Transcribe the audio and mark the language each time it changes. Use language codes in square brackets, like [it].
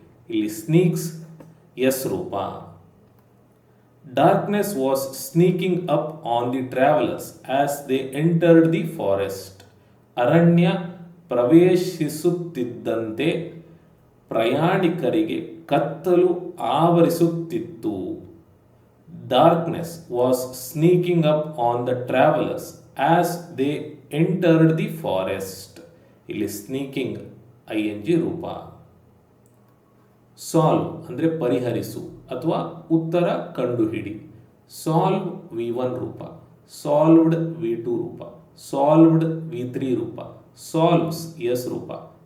[kn] ಇಲ್ಲಿ ಸ್ನೀಕ್ಸ್ ಎಸ್ ರೂಪ. [en] Darkness was sneaking up on the travellers as they entered the forest. [kn] ಅರಣ್ಯ ಪ್ರವೇಶಿಸುತ್ತಿದ್ದಂತೆ ಪ್ರಯಾಣಿಕರಿಗೆ ಕತ್ತಲು ಆವರಿಸುತ್ತಿತ್ತು. [en] Darkness was sneaking up on the travelers as they entered the forest. [kn] ಇಲ್ಲಿ sneaking ING ರೂಪ. Solve ಅಂದರೆ ಪರಿಹರಿಸು ಅಥವಾ ಉತ್ತರ ಕಂಡುಹಿಡಿ. ಸಾಲ್ವ್ V1 ರೂಪ. ಸಾಲ್ವ್ಡ್ V2 ರೂಪ. ಸಾಲ್ವ್ಡ್ V3 ರೂಪ. ಸಾಲ್ವ್ಸ್ ಎಸ್ ರೂಪ.